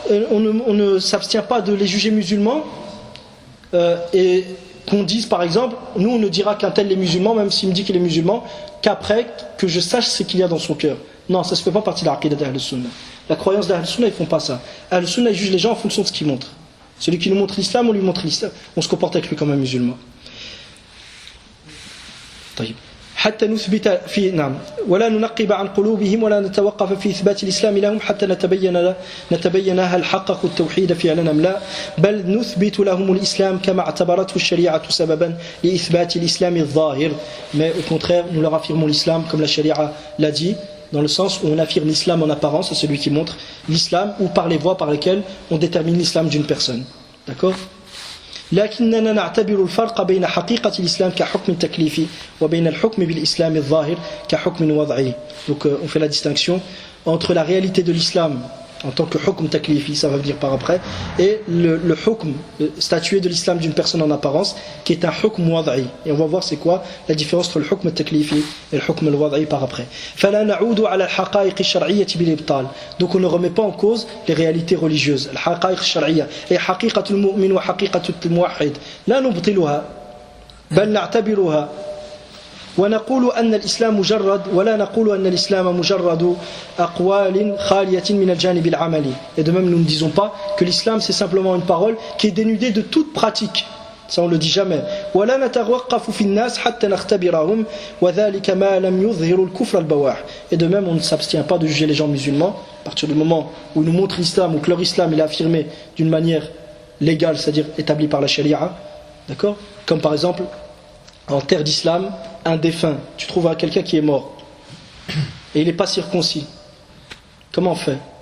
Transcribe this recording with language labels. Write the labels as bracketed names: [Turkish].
[French] On ne s'abstient pas de les juger musulmans et qu'on dise par exemple, nous on ne dira qu'un tel est musulman, même s'il me dit qu'il est musulman, qu'après que je sache ce qu'il y a dans son cœur. Non, ça ne se fait pas partie de l'aqida d'Ahl Sunnah. La croyance d'Ahl Sunnah, ils ne font pas ça. Ahl Sunnah, ils jugent les gens en fonction de ce qu'ils montrent. Celui qui nous montre l'islam, on lui montre l'islam. On se comporte avec lui comme un musulman. [Arabic] طيب. حتى نثبت في ولا ننقب عن قلوبهم ولا نتوقف في إثبات الإسلام لهم حتى نتبين هل حققوا التوحيد فعلا أم لا بل نثبت لهم الإسلام كما اعتبرته الشريعة سببا لإثبات الإسلام الظاهر. [French] Mais au contraire, nous leur affirmons l'islam comme la sharia l'a dit, dans le sens où on affirme l'islam en apparence, c'est celui qui montre l'islam, ou par les voies par lesquelles on détermine l'islam d'une personne. D'accord? [Arabic] لكننا نعتبر الفرق بين حقيقة الإسلام كحكم تكليفي وبين الحكم بالإسلام الظاهر كحكم وضعي. [French] Donc on fait la distinction entre la réalité de l'islam en tant que hukm taklifi, ça va venir par après, et le hukm statué de l'islam d'une personne en apparence, qui est un hukm wad'i. Et on va voir c'est quoi la différence entre le hukm taklifi et le hukm al-wad'i par après. [Arabic] فلا نعود على الحقائق الشرعية بالإبطال. [French] Donc on ne remet pas en cause les réalités religieuses. [Arabic] الحقائق الشرعية هي حقيقة المؤمن وحقيقة الموحد لا نبطلها بل نعتبرها ونقول أن الإسلام مجرد ولا نقول أن الإسلام مجرد أقوال خالية من الجانب العملي. [French] Et de même nous ne disons pas que l'islam c'est simplement une parole qui est dénudée de toute pratique. Ça on le dit jamais. [Arabic] ولا نتوقف في الناس حتى نختبرهم وذلك ما لم يظهروا الكفر البواح. [French] Et de même on ne s'abstient pas de juger les gens musulmans à partir du moment où ils nous montrent l'islam ou que leur islam il est affirmé d'une manière légale, c'est-à-dire établie par la sharia. D'accord? Comme par exemple en terre d'islam, un défunt, tu trouves quelqu'un qui est mort et il n'est pas circoncis. Comment on fait?